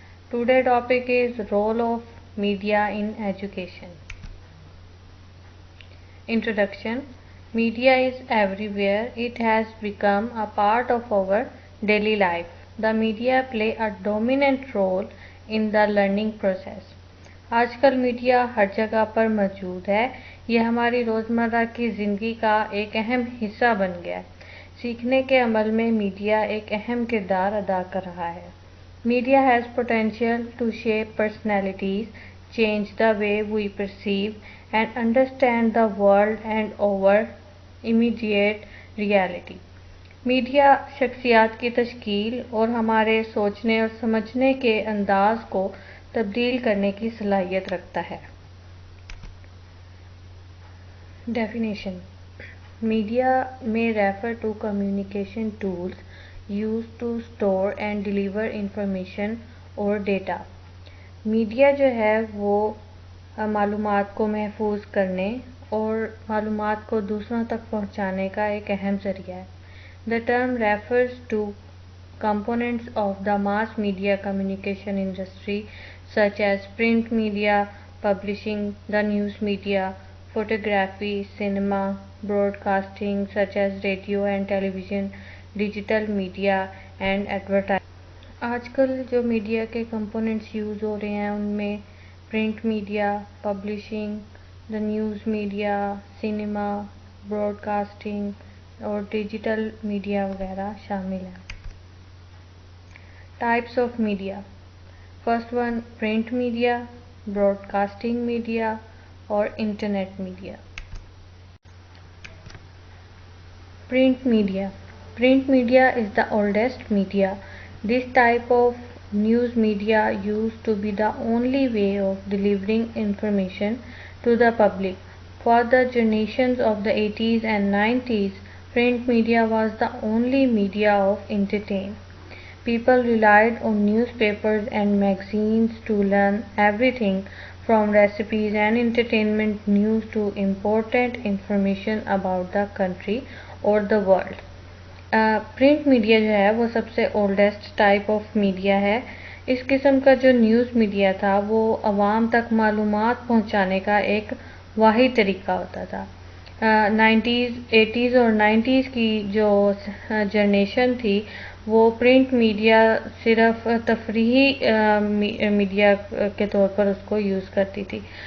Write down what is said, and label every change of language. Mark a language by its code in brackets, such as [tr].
[en] Today topic is role of media in education. Introduction. Media is everywhere. It has become a part of our daily life. The media play a dominant role in the learning process. [hi] आजकल media हर जगह पर मौजूद है। यह हमारी रोज़मर्रा की ज़िंदगी का एक अहम हिस्सा बन गया है। सीखने के अमल में मीडिया एक अहम किरदार अदा कर रहा है। [en] Media has potential to shape personalities, change the way we perceive and understand the world and our immediate reality. [hi] Media शख्सियात की तश्कील और हमारे सोचने और समझने के अंदाज को तब्दील करने की सलाहियत रखता है। [en] Definition. Media may refer to communication tools used to store and deliver information or data. [hi] Media जो है वो मालूमात को महफूज करने और मालूमात को दूसरों तक पहुंचाने का एक अहम ज़रिया है। [en] The term refers to components of the mass media communication industry such as print media, publishing, the news media, photography, cinema, broadcasting such as radio and television, digital media and advertising. [hi] आजकल जो media के components use हो रहे हैं उनमें print media, publishing, the news media, cinema, broadcasting और digital media वगैरह शामिल हैं। [en] Types of media. First one print media, broadcasting media और internet media. Print media. Print media is the oldest media. This type of news media used to be the only way of delivering information to the public. For the generations of the 80s and 90s, print media was the only media of entertainment. People relied on newspapers and magazines to learn everything from recipes and entertainment news to important information about the country और the world. [hi] Print media जो है वो सबसे oldest type of media है. इस किस्म का जो न्यूज़ मीडिया था वो आवाम तक मालूमात पहुंचाने का एक वाहिद तरीका होता था. 80s और 90s की जो जनरेशन थी वो प्रिंट मीडिया सिर्फ तफरीही मीडिया के तौर पर उसको यूज़ करती थी.